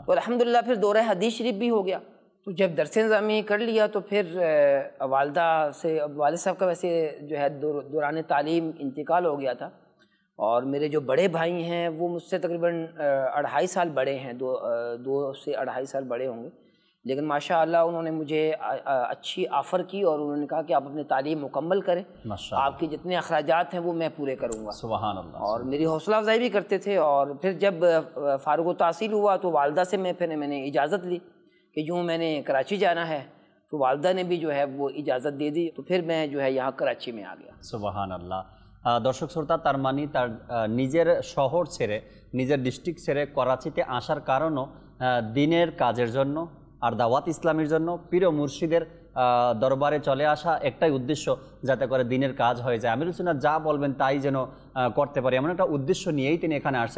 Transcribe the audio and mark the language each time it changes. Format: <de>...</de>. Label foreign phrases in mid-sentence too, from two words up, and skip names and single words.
<ur>تو الحمدللہ پھر دورہ حدیث شریف بھی ہو گیا۔ تو جب درس نظامی کر لیا تو پھر والدہ سے، والد صاحب کا ویسے جو ہے دوران تعلیم انتقال ہو گیا تھا، اور میرے جو بڑے بھائی ہیں وہ مجھ سے تقریباً 2.5 سال بڑے ہیں، 2 سے 2.5 سال بڑے ہوں گے، لیکن ماشاءاللہ انہوں نے مجھے اچھی آفر کی، اور انہوں نے کہا کہ آپ اپنی تعلیم مکمل کریں، آپ کے جتنے اخراجات ہیں وہ میں پورے کروں گا۔</ur> <ar>سبحان اللہ۔ اور</ar> <ur>میری حوصلہ افزائی بھی کرتے تھے، اور پھر جب فارغ التحصیل ہوا تو والدہ سے میں نے اجازت لی کہ یوں میں نے کراچی جانا ہے، تو والدہ نے بھی جو ہے وہ اجازت دے دی، تو پھر میں جو ہے یہاں کراچی میں آ گیا۔</ur> <ar>سبحان اللہ۔</ar> <bn>দর্শক শ্রোতা, তার মানে তার নিজের শহর ছেড়ে, নিজের ডিস্ট্রিক্ট ছেড়ে করাচিতে আসার কারণও দিনের কাজের জন্য আর দাওয়াত ইসলামের জন্য, প্রিয় মুর্শিদের দরবারে চলে আসা, একটাই উদ্দেশ্য যাতে করে দিনের কাজ হয়ে যায়, আমিরুল সুন্নাত যা বলবেন তাই যেন করতে পারি, এমন একটা উদ্দেশ্য নিয়েই তিনি এখানে আসছেন।</bn>